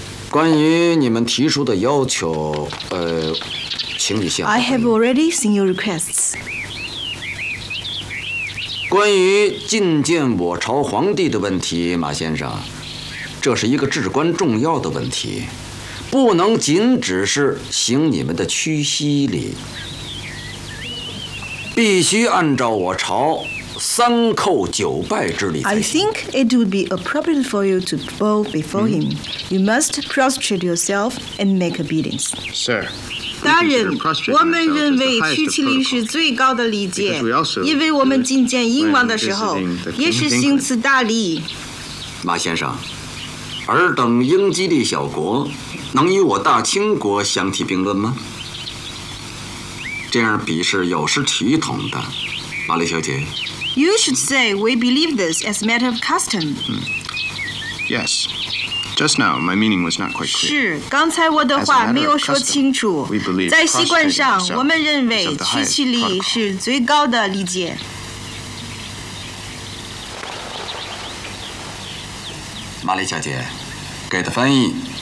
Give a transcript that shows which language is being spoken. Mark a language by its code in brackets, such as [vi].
[zh] 关于你们提出的要求，请你先。 [en] I have already seen your requests. [zh] 关于觐见我朝皇帝的问题，马先生，这是一个至关重要的问题，不能仅只是行你们的屈膝礼，必须按照我朝三叩九拜之礼。 [en] I think it would be appropriate for you to bow before him. You must prostrate yourself and make obedience. Sir. [zh] 大人，我们认为屈膝礼是最高的礼节，因为我们觐见英王的时候也是行此大礼。马先生，尔等英吉利小国能与我大清国相提并论吗？这样比试有失体统的，马丽小姐。 [en] You should say we believe this as a matter of custom. Yes. Just now, my meaning was not quite clear. [zh] 是，刚才我的话没有说清楚。在习惯上，我们认为屈膝礼是最高的礼节。玛丽小姐，给的翻译。